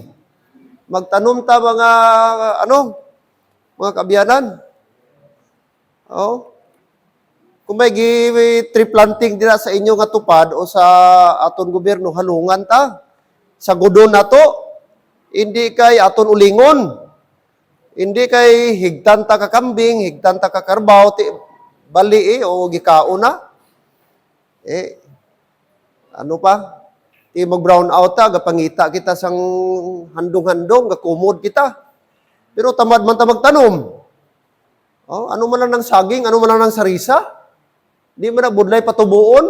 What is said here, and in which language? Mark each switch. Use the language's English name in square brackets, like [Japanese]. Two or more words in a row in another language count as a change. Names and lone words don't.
[Hiligaynon] Magtanom ta mga, mga kabiyanan. Oh. Kung may [English] tree planting [Hiligaynon] dira sa inyo nga tupad o sa aton gobyerno, halungan ta. Sa gudon na to, hindi kay aton ulingon. Hindi kay higtan ta ka kambing, higtan ta ka karbaw, bali o gikao na. Ano pa? Mag-brown out ta, gapangita kita sang handong-handong, gakumod kita. Pero tamad man ta magtanom. Oh, ano man lang ng saging, ano man lang ng sarisa? Di man nagbudlay patubuon?